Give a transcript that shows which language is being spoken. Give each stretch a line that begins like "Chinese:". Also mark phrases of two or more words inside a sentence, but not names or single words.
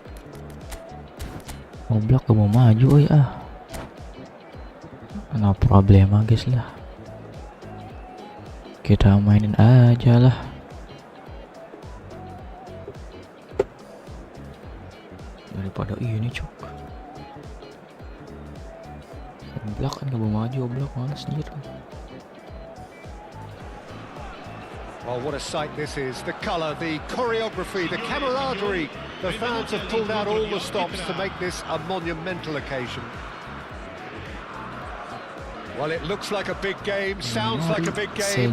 Indonesian: Goblok gak mau maju
Spanish: no problema
Indonesian: guys lah, kita mainin aja lah. Daripada ini cok, oblak kan gak mau maju, oblak males anjir.
English: Well, what a sight this is. The colour, the choreography, the camaraderie. The fans have pulled out all the stops to make this a monumental occasion. Well, it looks like a big game, sounds like a big game.